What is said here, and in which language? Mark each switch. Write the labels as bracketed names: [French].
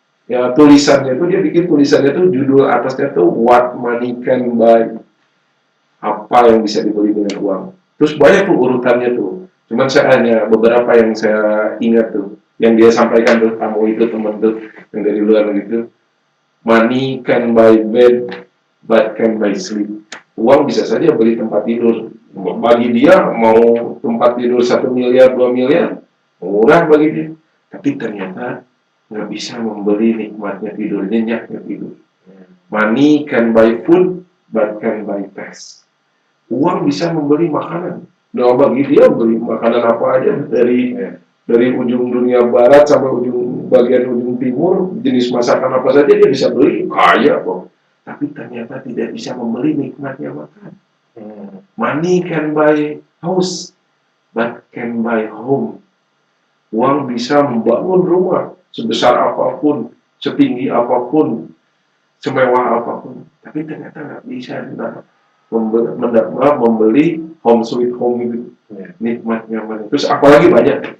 [Indonesian] Ya tulisannya tuh dia bikin tulisannya tuh judul atasnya tuh [English] What Money Can Buy, [Indonesian] apa yang bisa dibeli dengan uang. Terus banyak tuh urutannya tuh. Cuman saya hanya beberapa yang saya ingat tuh, yang dia sampaikan tuh tamu itu teman tuh yang dari luar gitu. [English] Money can buy bed, but can buy sleep. [Indonesian] Uang bisa saja beli tempat tidur. Bagi dia mau tempat tidur 1 miliar, 2 miliar, murah bagi dia. Tapi ternyata nggak bisa membeli nikmatnya tidur, nyenyaknya tidur. [English] Money can buy food, but can buy peace. [Indonesian] Uang bisa membeli makanan. Nah bagi dia beli makanan apa aja dari ujung dunia barat sampai bagian ujung timur, jenis masakan apa saja dia bisa beli, kaya kok. Tapi ternyata tidak bisa membeli nikmatnya makan. [English] Money can buy house, but can buy home. [Indonesian] Uang bisa membangun rumah sebesar apapun, setinggi apapun, semewah apapun. Tapi ternyata nggak bisa membeli [English] home sweet home [Indonesian] itu, nikmatnya mana. Terus apalagi banyak.